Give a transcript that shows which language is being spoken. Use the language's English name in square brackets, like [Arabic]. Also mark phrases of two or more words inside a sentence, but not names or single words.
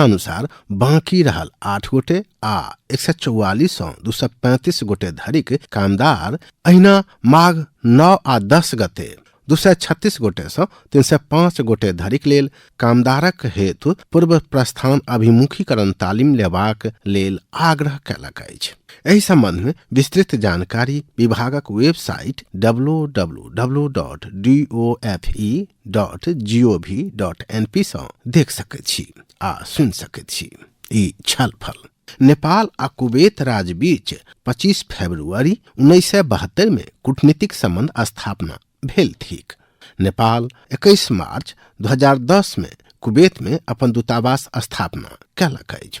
[Maithili] अनुसार बाँकी रहल 8 गोटे आ 144 सँ 235 गोटे धरिक कामदार अहिना माघ 9 आ 10 गते 236 गोटे सँ 305 गोटे धरिक लेल कामदारक हेतु पूर्व प्रस्थान अभिमुखीकरण तालिम लेबाक लेल आग्रह कयलक अछि। एहि संबंध में विस्तृत जानकारी विभागक वेबसाइट www.dofe.gov.np सँ देख सकैत छी आ सुनि सकैत छी। ई छलफल नेपाल आ कुवैत राज्य बीच 25 फरवरी 1972 में कूटनीतिक संबंध स्थापना भेल थिक। नेपाल 21 मार्च 2010 में कुवैत में अपन दूतावास स्थापना कयलक अछि।